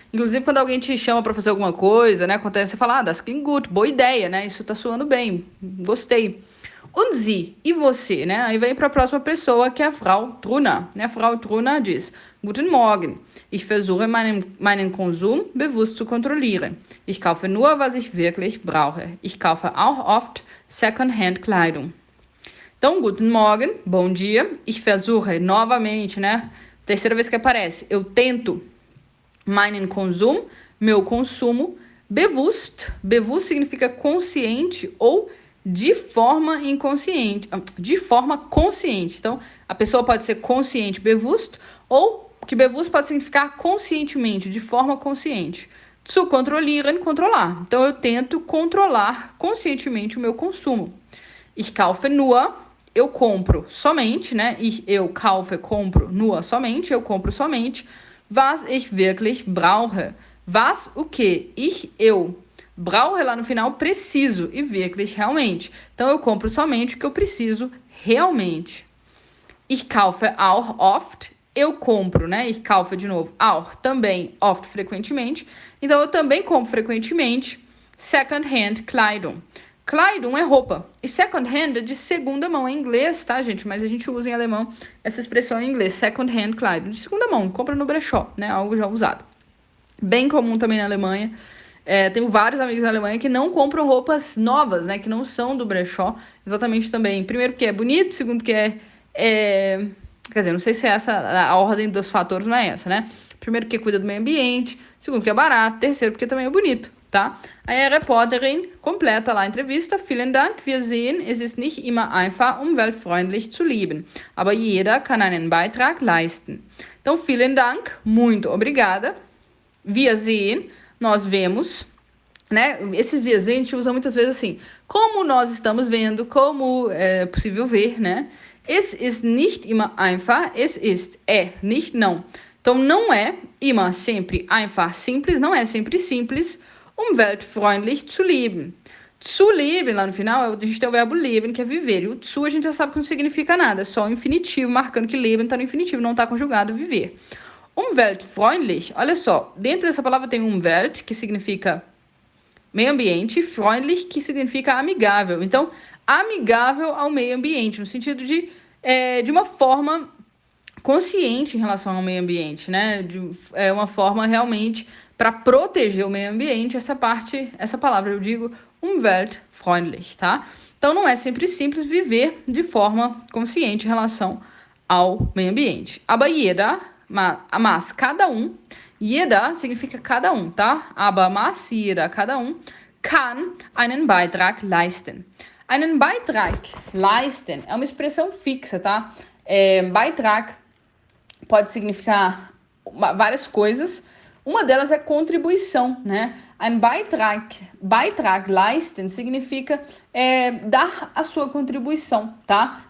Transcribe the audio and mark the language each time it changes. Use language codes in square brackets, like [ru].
[pt] Inclusive, quando alguém te chama para fazer alguma coisa, né? Acontece, você fala, [de] das klingt gut, [pt] boa ideia, né? Isso tá soando bem, gostei. [de] Und Sie, [pt] e você, né? Aí vem para a próxima pessoa, que é a Frau Truna. [de] Né? [pt] A Frau Truna diz, [de] Guten Morgen, ich versuche meinen Konsum bewusst zu kontrollieren. Ich kaufe nur, was ich wirklich brauche. Ich kaufe auch oft Second-Hand Kleidung. [pt] Então, [de] guten Morgen, [pt] bom dia. Ich versuche, novamente, né? Terceira vez que aparece. Eu tento. [de] Meinen Konsum, [pt] meu consumo. Bewusst, bewusst significa consciente ou de forma inconsciente, de forma consciente. Então, a pessoa pode ser consciente, bewusst, ou que bewusst pode significar conscientemente, de forma consciente. [de] Zu kontrollieren, controlar. [pt] Então, eu tento controlar conscientemente o meu consumo. [de] Ich kaufe nur, [pt] eu compro somente, né? Eu kaufe, compro, nur, somente, eu compro somente. [de] Was ich wirklich brauche. [pt] Was, o que? Eu. Brauche lá no final, preciso. E wirklich, realmente. Então, eu compro somente o que eu preciso realmente. [de] Ich kaufe auch oft. [pt] Eu compro, né? Ich kaufe de novo. Auch, também. Oft, frequentemente. Então, eu também compro frequentemente [de] second-hand Kleidung. [pt] Kleidung é roupa. E second-hand é de segunda mão. É em inglês, tá, gente? Mas a gente usa em alemão essa expressão em inglês. Second-hand Kleidung. De segunda mão. Compra no brechó, né? Algo já usado. Bem comum também na Alemanha. Tenho vários amigos na Alemanha que não compram roupas novas, né? Que não são do brechó. Exatamente também. Primeiro porque é bonito. Segundo porque quer dizer, não sei se é essa a ordem dos fatores, não é essa, né? Primeiro porque cuida do meio ambiente. Segundo porque é barato. Terceiro porque também é bonito. Tá? Aí a Reporterin completa lá a entrevista. [de] Vielen Dank, wir sehen, es ist nicht immer einfach, umweltfreundlich zu leben. Aber jeder kann einen Beitrag leisten. [pt] Então, vielen Dank, muito obrigada. [de] Wir sehen, [pt] nós vemos, né? Esse wir sehen a gente usa muitas vezes assim, como nós estamos vendo, como é possível ver, né? Es ist nicht immer einfach, es ist, nicht, não. Então, não é immer, sempre, einfach, simples, não é sempre simples, [de] umweltfreundlich zu leben. [pt] Zu leben, lá no final, a gente tem o verbo leben, que é viver. E o zu a gente já sabe que não significa nada, é só o infinitivo, marcando que leben está no infinitivo, não está conjugado, viver. Umweltfreundlich, olha só, dentro dessa palavra tem Umwelt, que significa meio ambiente, freundlich, que significa amigável. Então, amigável ao meio ambiente, no sentido de uma forma consciente em relação ao meio ambiente, né? É uma forma realmente para proteger o meio ambiente, essa palavra eu digo umweltfreundlich, tá? Então não é sempre simples viver de forma consciente em relação ao meio ambiente. [de] Aber jeder, [pt] mas cada um, jeder significa cada um, tá? [de] Aber mas jeder, [pt] cada um, [de] kann einen Beitrag leisten. [pt] Einen Beitrag leisten é uma expressão fixa, tá? Beitrag pode significar várias coisas. Uma delas é contribuição, né? [de] Ein Beitrag leisten [pt] significa dar a sua contribuição, tá?